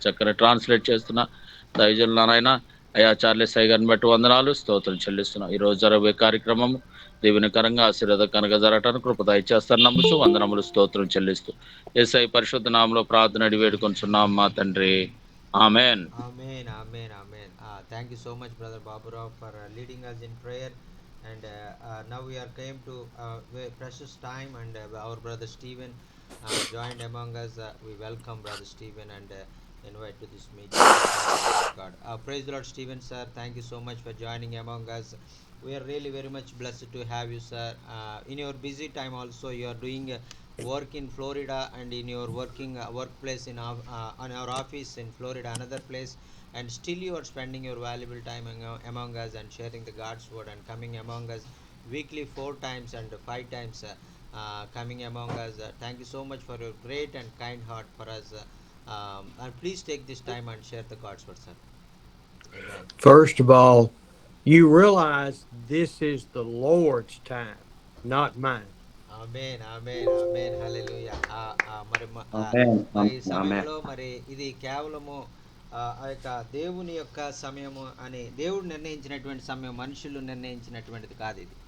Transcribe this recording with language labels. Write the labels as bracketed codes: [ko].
[te] చక్కని ట్రాన్స్లేట్ చేస్తున్నా దైవజనులు నాయన అయ్యా చార్లెస్ అయ్య గారిని బట్టి వందనాలు స్తోత్రం చెల్లిస్తున్నాం. ఈ రోజు జరగబోయే కార్యక్రమం దీవెనకరంగా ఆశీర్వాదకరంగా జరగటానికి కృప దయచేస్తాను నమ్ముచు వందనములు స్తోత్రం చెల్లిస్తూ యేసయ్య పరిశుద్ధ నామములో ప్రార్థన అడిగి వేడుకొంచున్నాం మా తండ్రి. Amen. Amen, amen, amen. [en] Thank you so much, Brother Baburao, for leading us in prayer. And now we are came to very precious time, and our brother Stephen joined among us. We welcome Brother Stephen and invite to this meeting. God, praise the Lord, Stephen, sir. Thank you so much for joining among us. We are really very much blessed to have you, sir. In your busy time, also you are doing work in Florida, and in your working workplace in on our office in Florida, another place, and still you are spending your valuable time among us and sharing the God's word and coming among us weekly 4 times and 5 times coming among us. Thank you so much for your great and kind heart for us. And please take this time and share the God's word, sir. Amen. First of all, you realize this is the Lord's time, not mine. [te] ఆమేన్ ఆమేన్ ఆమేన్ హల్లెలూయా. మరి ఆమేన్. మరి ఈ ఆమేన్. సమయంలో మరి ఇది కేవలము ఆ యొక్క దేవుని యొక్క సమయము అని దేవుడు నిర్ణయించినటువంటి సమయం, మనుషులు నిర్ణయించినటువంటిది కాదు ఇది.